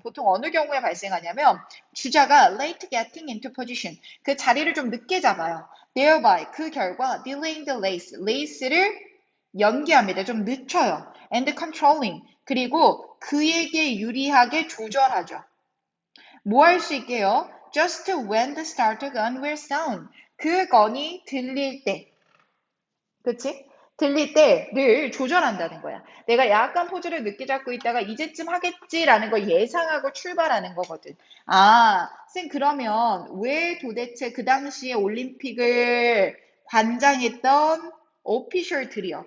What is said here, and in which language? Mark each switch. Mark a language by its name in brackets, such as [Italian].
[Korean] 보통 어느 경우에 발생하냐면 주자가 [English] late getting into position. [Korean] 그 자리를 좀 늦게 잡아요. [English] thereby [Korean] 그 결과 [English] delaying the race [Korean] 를 연기합니다. 좀 늦춰요. [English] and controlling. [Korean] 그리고 그에게 유리하게 조절하죠. 뭐 할 수 있게요? [English] Just when the starter gun will sound. [Korean] 그 건이 들릴 때. 그치? 들릴 때를 조절한다는 거야. 내가 약간 포즈를 늦게 잡고 있다가 이제쯤 하겠지라는 걸 예상하고 출발하는 거거든. 아, 쌤 그러면 왜 도대체 그 당시에 올림픽을 관장했던 오피셜들이요.